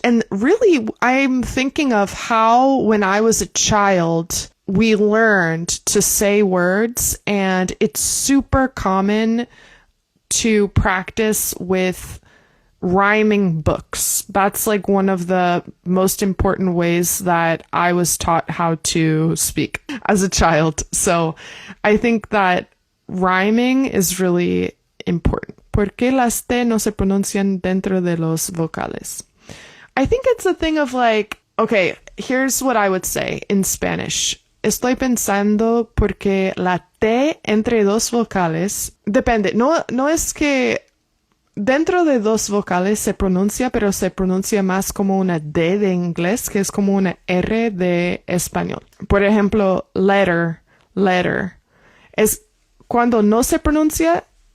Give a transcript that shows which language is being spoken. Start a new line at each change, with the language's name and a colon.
English: And really, I'm thinking of how when I was a child, we learned to say words, and it's super common to practice with rhyming books. That's like one of the most important ways that I was taught how to speak as a child. So I think that rhyming is really important.
Spanish: ¿Por qué las T no se pronuncian dentro de los vocales?
English: I think it's a thing of like, okay, here's what I would say in Spanish.
Spanish: Estoy pensando porque la T entre dos vocales, depende, no es que dentro de dos vocales se pronuncia, pero se pronuncia más como una D de inglés, que es como una R de español. Por ejemplo, letter, letter. Es cuando no se pronuncia.